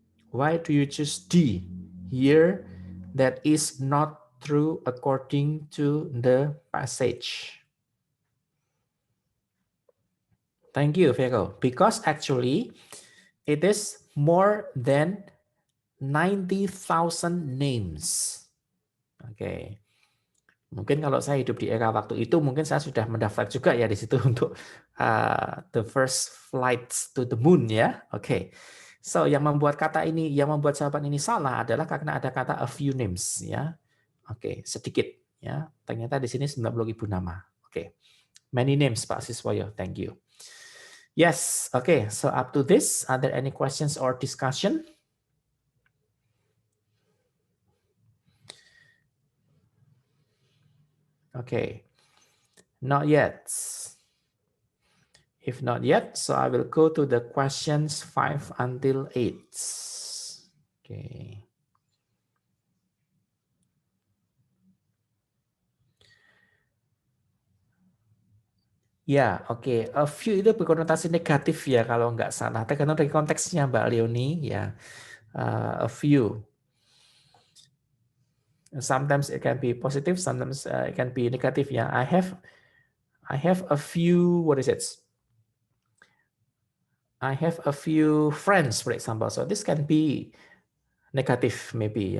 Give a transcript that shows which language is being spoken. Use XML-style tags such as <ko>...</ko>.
<en>Why do you choose D? Here, that is not true according to the passage. Thank you, Vero. Because actually, it is more than 90,000 names. Oke.</en> <id>Mungkin kalau saya hidup di era waktu itu, mungkin saya sudah mendaftar juga ya di situ untuk</id> <en>the first flights to the moon</en> <id>ya. Oke. So yang membuat kata ini, yang membuat jawaban ini salah adalah karena ada kata</id> <en>a few names</en> <id>ya. Oke, sedikit ya. Ternyata di sini 90.000 nama. Oke.</id> <en>Many names Pak Siswoyo. Thank you. Yes. Okay. So up to this, are there any questions or discussion? Okay, not yet. If not yet, so I will go to the questions 5 until 8. Okay.</en> <id>Ya, oke. A few itu berkonotasi negatif ya kalau nggak salah. Tergantung dari konteksnya Mbak Leonie ya.</id> <en>A few. Sometimes it can be positive, sometimes it can be negative. Yeah, I have a few. What is it? I have a few friends, for example. So this can be negative, maybe.</en>